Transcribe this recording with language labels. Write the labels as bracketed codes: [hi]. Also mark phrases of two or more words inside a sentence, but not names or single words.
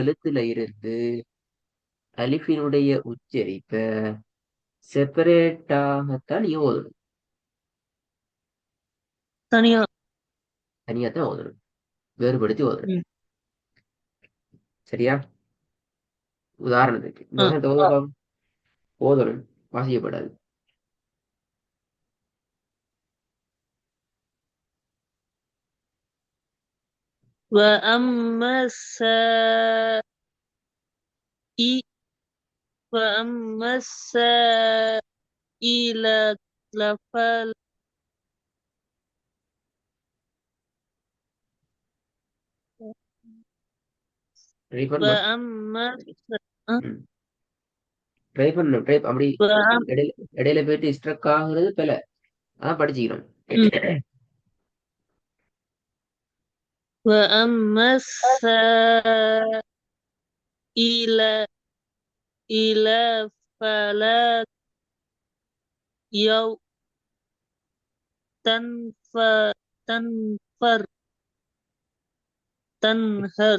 [ta] எழுத்துல இருந்து அலிஃபினுடைய உச்சரிப்ப செப்பரேட்டாகத்தான் நீங்க ஓதணும். தனியா. தனியா தான் ஓதணும், வேறுபடுத்தி ஓதணும். ம். சரியா? உதாரணத்துக்கு இந்த அ, உதாரணத்தை ஓத பாப்போம். ஓதணும், வாசிக்கப்படாது. [ar] وأما السائل وأما السائل لفل [ta] ட்ரை பண்ணுமா? [ar] وأما أه؟ [ta] ட்ரை பண்ணணும். அப்படி [ar] وأم [ta] இடையில இடையில போயிட்டு ஸ்ட்ரக் ஆகுறது பிழை. அதான் படிச்சுக்கணும். [ar] م. وأما السائل فلا يو تنف تنفر تنهر